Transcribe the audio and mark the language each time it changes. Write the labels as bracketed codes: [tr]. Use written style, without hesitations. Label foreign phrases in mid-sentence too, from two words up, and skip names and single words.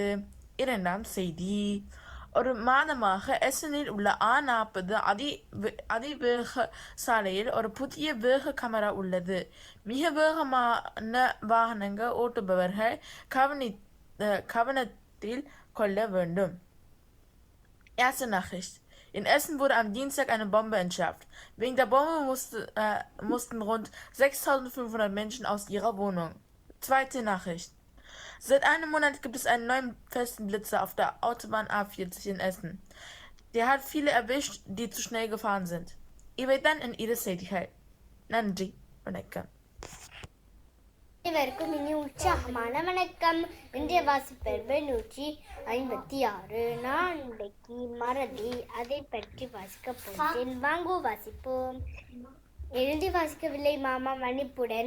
[ta] இரண்டாம் செய்தி, ஒரு மாதமாக எசனில் உள்ள A40 அதிவேக சாலையில் ஒரு புதிய வேக கேமரா உள்ளது. மிக வேகமான வாகனங்கள் ஓட்டுபவர்கள் கவனத்தில் கொள்ள வேண்டும். [de] Erste Nachricht. In Essen wurde am Dienstag eine Bombe entschärft. Wegen der Bombe mussten rund 6500 Menschen aus ihrer Wohnung. Zweite Nachricht. Seit einem Monat gibt es einen neuen festen Blitzer auf der Autobahn A40 in Essen. Der hat viele erwischt, die zu schnell gefahren sind. [ta] இவைதான் என் இரு செய்திகள். நன்றி, வணக்கம். அனைவருக்கும் இனி உற்சாகமான வணக்கம். இன்றைய வாசிப்பர் 156. நான் இன்றைக்கு மறதி அதை பற்றி வாசிக்க போகிறேன். வாங்கோ வாசிப்போம். எழுதி வாசிக்கவில்லை மாமா மன்னிப்புடன்.